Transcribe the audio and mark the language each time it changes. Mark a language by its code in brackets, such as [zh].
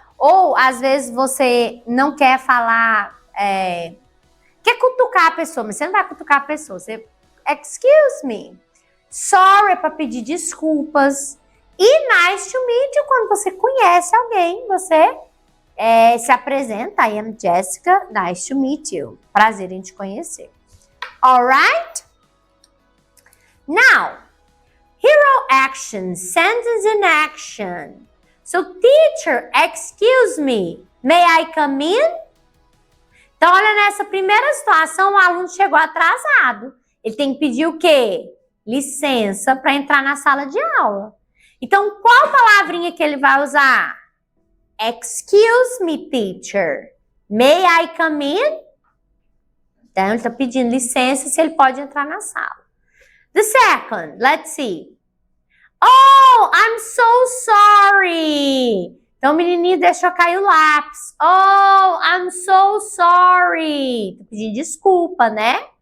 [pt] Ou, às vezes, você não quer falar, quer cutucar a pessoa, mas você não vai cutucar a pessoa. Você, excuse me. Sorry é para pedir desculpas. E nice to meet you, quando você conhece alguém, você se apresenta. [en] I am Jessica, nice to meet you. [pt] Prazer em te conhecer. [en] Alright? Now, hero action, sentence in action. So, teacher, excuse me, may I come in? [pt] Então, olha, nessa primeira situação, o aluno chegou atrasado. Ele tem que pedir o quê? Licença para entrar na sala de aula. Então, qual palavrinha que ele vai usar? [en] Excuse me, teacher, may I come in? [pt] Então, ele está pedindo licença se ele pode entrar na sala. [en] The second, let's see. Oh, I'm so sorry. [pt] Então, o menininho deixou cair o lápis. [en] Oh, I'm so sorry. [pt] Está pedindo desculpa, né?